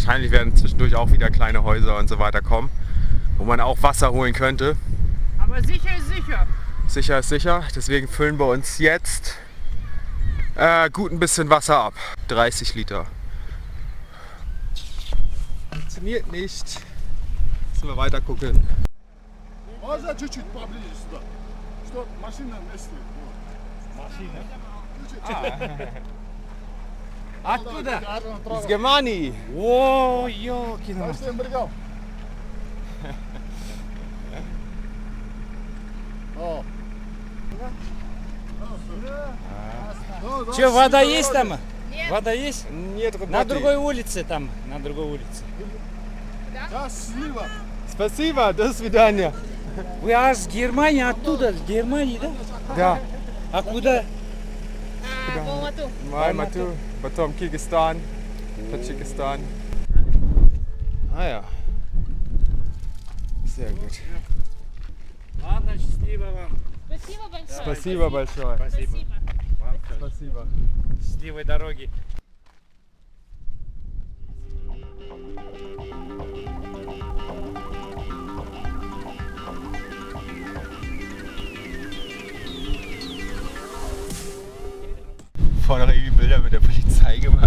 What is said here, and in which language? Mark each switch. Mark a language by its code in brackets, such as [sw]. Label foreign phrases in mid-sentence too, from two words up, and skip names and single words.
[de] Wahrscheinlich werden zwischendurch auch wieder kleine Häuser und so weiter kommen, wo man auch Wasser holen könnte. Aber sicher ist sicher. Sicher ist sicher, deswegen füllen wir uns jetzt gut ein bisschen Wasser ab. 30 Liter. Funktioniert nicht. Müssen wir weiter gucken. [ru] Можно чуть-чуть поближе сюда, что машина вместе. Машина? Откуда? Из Германии. О, ёкина. Че, вода есть там? Вода есть? Нет, На другой улице там, на другой улице. Спасибо, до свидания. Вы аж с Германии, оттуда, с Германии, да? Да. А куда? Алмату, потом Киргизстан, [de] Tadschikistan. Ah ja. Sehr gut. [ru] Ладно, счастливо вам. Спасибо большое. Спасибо большое. Спасибо. Вам тоже. Спасибо. Счастливой дороги. [de] Vorne noch irgendwie Bilder mit der Polizei gemacht.